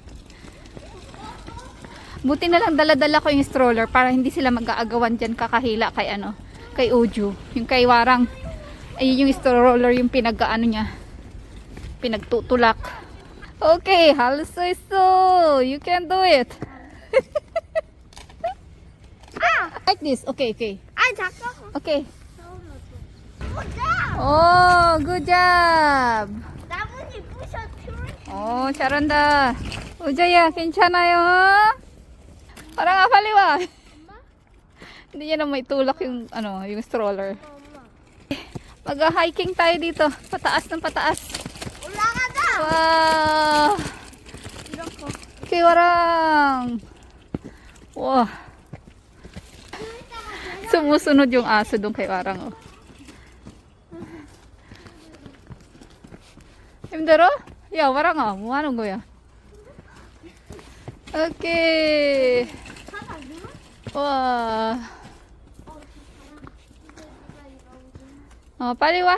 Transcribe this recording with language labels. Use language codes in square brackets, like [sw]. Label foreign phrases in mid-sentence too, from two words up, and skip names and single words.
[tl] Buti na lang dala-dala ko yung stroller para hindi sila mag-aagawan dyan kakahila kay Ojo. Yung kay Warang, ayun yung stroller yung pinag-ano niya. Pinagtutulak. Okay, halso-iso. [en] You can do it. Like this. Okay, okay. Okay. Oh, good job. [ko] Oh, 잘한다. 우주야, 괜찮아요? [tl] Parang kaliwa. Hindi niya na may tulak yung yung stroller. Mag-hiking tayo dito. Pataas ng pataas. [en] Wow. Okay, Warang. Wow. [tl] Sumusunod yung aso doon kay Warang. [ko] Oh. 힘들어? 야, 와랑아, 뭐 하는 거야? 오케이. 와. 빨리 와.